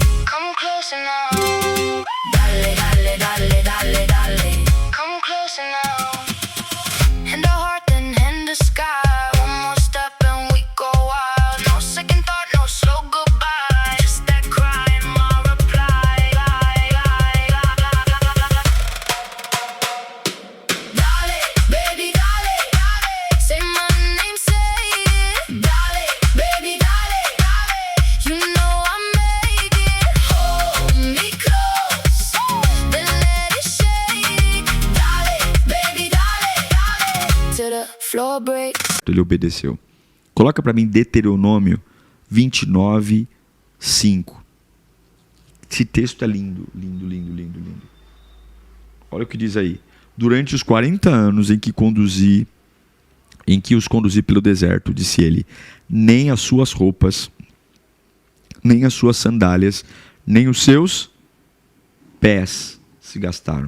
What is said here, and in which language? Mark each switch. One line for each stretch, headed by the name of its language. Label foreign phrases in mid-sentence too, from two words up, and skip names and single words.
English: Come closer now.
Spanish: Dale, dale, dale, dale, dale.
English: Come closer now. Hand to heart, then hand to sky. One more step and we go wild. No second thought, no slow goodbye. Just that cry and my reply.
Spanish: Dale, baby, dale, dale.
English: Say my name, say it.
Spanish: Dale, baby, dale, dale.
English: You know I make it. Hold me close, then let it shake.
Spanish: Dale, baby, dale, dale.
English: Till the floor breaks.
Portuguese: Ele obedeceu. Coloca para mim Deuteronômio 29, 5. Esse texto é lindo, lindo, lindo, lindo, lindo. Olha o que diz aí. Durante os 40 anos em que os conduzi pelo deserto, disse ele, nem as suas roupas, nem as suas sandálias, nem os seus pés se gastaram.